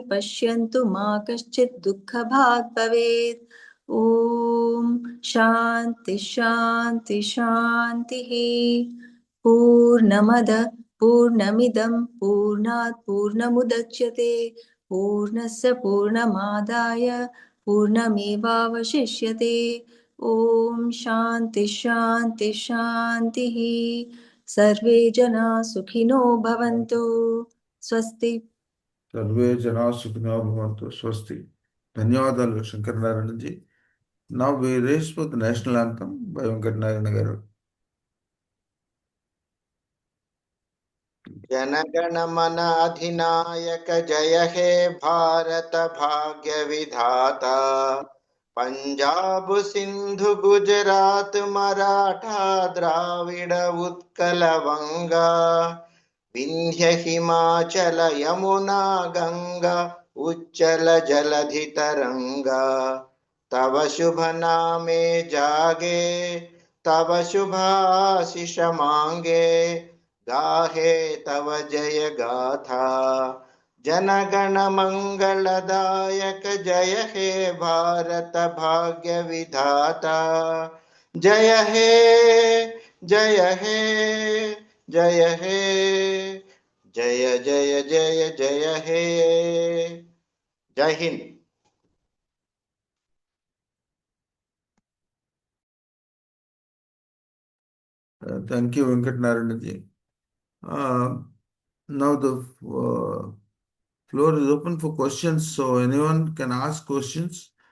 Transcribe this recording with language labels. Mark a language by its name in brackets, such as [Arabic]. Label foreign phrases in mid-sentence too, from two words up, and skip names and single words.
[Sanskrit] पश्यन्तु मा कश्चित् दुःखभाग् भवेत् ॐ शान्ति शान्ति शान्तिः पूर्णमद पूर्णमिदं पूर्णात् पूर्णमुदच्यते पूर्णस्य पूर्णमादाय पूर्णमेवावशिष्यते ॐ शान्ति शान्ति शान्तिः सर्वे जनाः सुखिनो भवन्तु स्वस्ति सर्वे जना सुखिनो भवन्तु स्वस्ति. [Telugu] ధన్యవాదాలు శంకర్ నారాయణజీ. [English] Now we raise for the national anthem by Nagaraja. [Bangla] জনগণ মন অধিনায়ক জয় হে ভারত ভাগ্য বিধাতা পাঞ্জাব সিন্ধু গুজরাট মারাঠা দ্রাবিড় উৎকল বঙ্গ বিন্ধ্য হিমাচল যমুনা গঙ্গা উচ্ছল জলধি তরঙ্গ তব শুভ নামে জাগে তব শুভাশিস মাগে গাহে তব জয় গাথা জনগণ মঙ্গলদায়ক জয় হে ভারত ভাগ্য বিধাতা জয় হে জয় হে জয় হে জয় জয় জয় জয় হে [Hindi] जय हिंद. [English] Thank you, Venkatnarayanaji. Now the floor is open for questions, so anyone can ask questions.